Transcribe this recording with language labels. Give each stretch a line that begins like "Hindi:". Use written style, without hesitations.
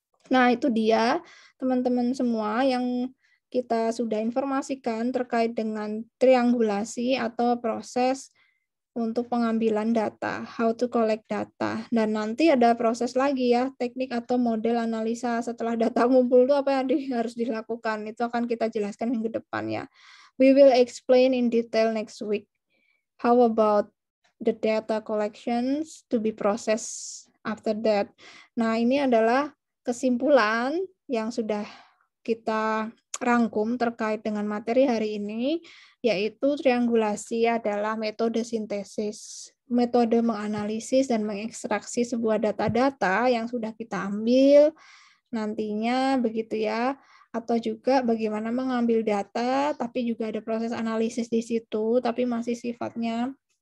Indonesian: Nah, itu dia teman-teman semua yang kita sudah informasikan terkait dengan triangulasi atau proses untuk pengambilan data,
English: how to collect data.
Indonesian: Dan nanti ada proses lagi ya, teknik atau model analisa setelah data ngumpul itu apa yang harus dilakukan. Itu akan kita jelaskan minggu depan ya.
English: We will explain in detail next week. How about the data collections to be processed after that?
Indonesian: Nah, ini adalah kesimpulan yang sudah kita rangkum terkait dengan materi hari ini, yaitu triangulasi adalah metode sintesis, metode menganalisis dan mengekstraksi sebuah data-data yang sudah kita ambil nantinya begitu ya, atau juga bagaimana mengambil data tapi juga ada proses analisis di situ tapi masih sifatnya